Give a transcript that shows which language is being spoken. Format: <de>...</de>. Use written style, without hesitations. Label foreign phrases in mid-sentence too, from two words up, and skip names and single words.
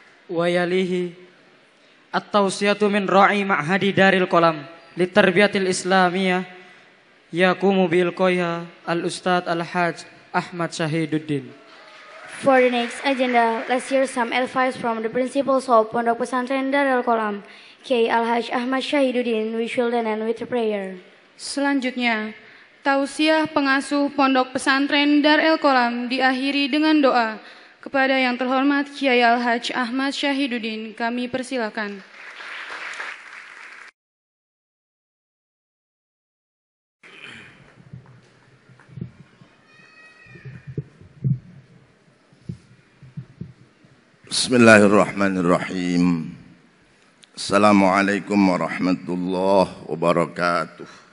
<ar>ويليه التوصية من راعي معهد Daril Qalam للتربية الإسلامية يقوم بالقوية الأستاذ Al-Hajj Ahmad Syahiduddin.</ar> <en>For the next agenda, let's hear some advice from the principals of Pondok Pesantren Darul Qalam, K. Al-Hajj Ahmad Syahiduddin. We shall then end with a prayer.</en> <id>Selanjutnya, tausiah pengasuh Pondok Pesantren Darul Qalam diakhiri dengan doa. Kepada yang terhormat Kiai Al-Hajj Ahmad Syahiduddin, kami persilakan.</id> <ar>بسم الله الرحمن الرحيم. السلام عليكم ورحمة الله وبركاته.</ar>